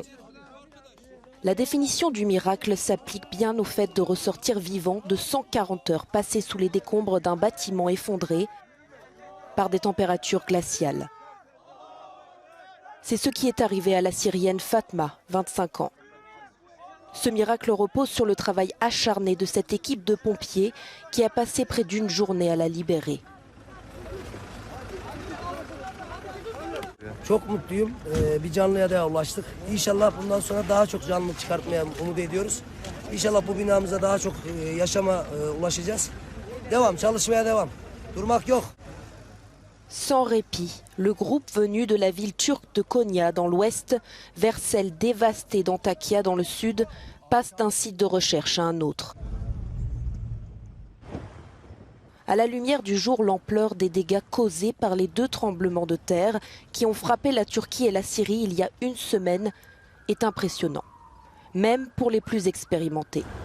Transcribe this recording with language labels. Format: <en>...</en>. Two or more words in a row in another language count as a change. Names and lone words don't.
<fr>La définition du miracle s'applique bien au fait de ressortir vivant de 140 heures passées sous les décombres d'un bâtiment effondré par des températures glaciales. C'est ce qui est arrivé à la Syrienne Fatma, 25 ans. Ce miracle repose sur le travail acharné de cette équipe de pompiers qui a passé près d'une journée à la libérer.</fr> <tr>Çok mutluyum. Bir canlıya daha ulaştık. İnşallah bundan sonra daha çok canlı çıkartmaya umut ediyoruz. İnşallah bu binamıza daha çok yaşama ulaşacağız. Devam, çalışmaya devam. Durmak yok.</tr> <fr>Sans répit, le groupe venu de la ville turque de Konya dans l'ouest vers celle dévastée d'Antakya dans le sud passe d'un site de recherche à un autre. À la lumière du jour, l'ampleur des dégâts causés par les 2 tremblements de terre qui ont frappé la Turquie et la Syrie il y a une semaine est impressionnant, même pour les plus expérimentés.</fr>